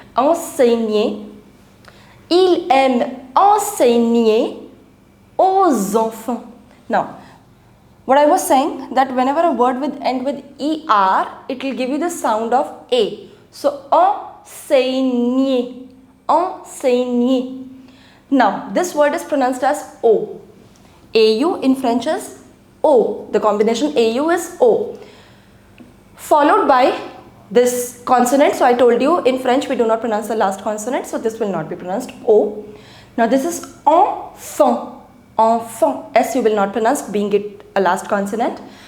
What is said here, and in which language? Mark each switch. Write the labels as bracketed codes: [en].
[fr] Enseigner, il aime enseigner aux enfants. [en] Now, what I was saying, that whenever a word will end with ER, it will give you the sound of A. So, enseigner, enseigner. Now, this word is pronounced as O. AU in French is O. The combination AU is O. Followed by this consonant. So, I told you in French we do not pronounce the last consonant. So, this will not be pronounced O. Now, this is enfant. Enfant. S you will not pronounce, being it a last consonant.